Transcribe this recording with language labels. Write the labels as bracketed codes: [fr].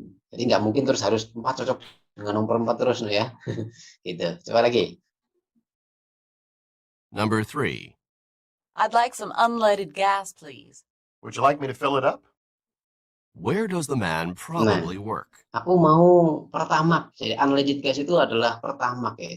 [id] Jadi nggak mungkin terus harus 4 cocok dengan nomor 4 terus ya. Gitu. Coba lagi. [en] Number 3. I'd like some unleaded gas, please. Would you like me to fill it up? Where does the man probably work? [id] Aku mau pertamax. Jadi unleaded gas itu adalah pertamax ya.